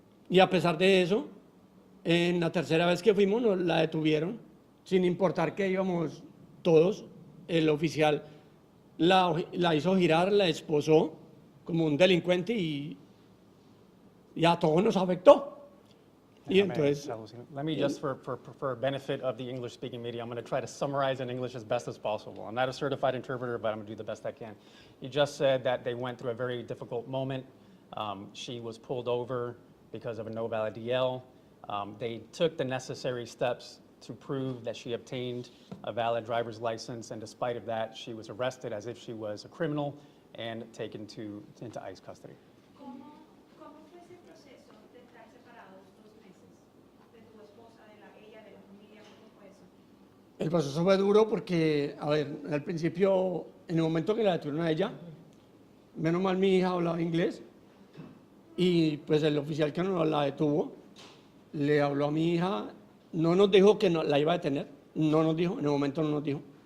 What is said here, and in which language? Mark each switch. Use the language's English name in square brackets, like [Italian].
[Spanish] y a pesar de eso, en la tercera vez que fuimos nos la detuvieron, sin importar que íbamos todos, el oficial la hizo girar, la esposó como un delincuente y a todos nos afectó. Y entonces, [English] let me just, for benefit of the English-speaking media, I'm going to try to summarize in English as best as possible. I'm not a certified interpreter, but I'm going to do the best I can. You just said that they went through a very difficult moment. She was pulled over because of a no valid DL. They took the necessary steps to prove that she obtained a valid driver's license, and despite of that, she was arrested as if she was a criminal and taken into ICE custody. [Spanish] ¿Cómo fue ese proceso de estar separados 2 meses de tu esposa, ella, de la familia? ¿Cómo fue eso? el proceso fue duro porque, a ver, al principio, en el momento que la detuvieron a ella, Menos mal mi hija hablaba inglés y pues el oficial que nos la detuvo le habló a mi hija, no nos dijo que la iba a detener, no nos dijo, en el momento no nos dijo.